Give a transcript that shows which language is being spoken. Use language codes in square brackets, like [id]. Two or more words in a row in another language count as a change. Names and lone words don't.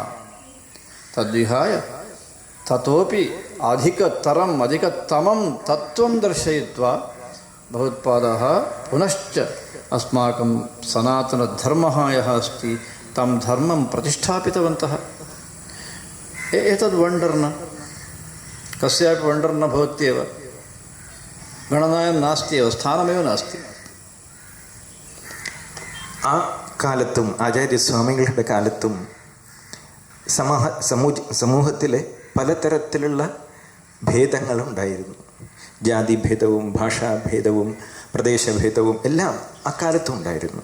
[sa] तद्विहाय ततोपि अधिकतमं तत्त्वं दर्शयित्वा भगवत्पादाः पुनश्च अस्माकं सनातनधर्मः यः अस्ति तं धर्मं प्रतिष्ठापितवन्तः। एतद् वण्डर् न, कस्यापि वण्डर् न भवत्येव, गणनायां नास्त्येव, സ്ഥാनमेव नास्ति. [ml] ആ കാലത്തും ആചാര്യസ്വാമികളുടെ കാലത്തും സമൂഹത്തിലെ പലതരത്തിലുള്ള ഭേദങ്ങളുണ്ടായിരുന്നു. ജാതിഭേദവും ഭാഷാഭേദവും പ്രദേശഭേദവും എല്ലാം അക്കാലത്തും ഉണ്ടായിരുന്നു.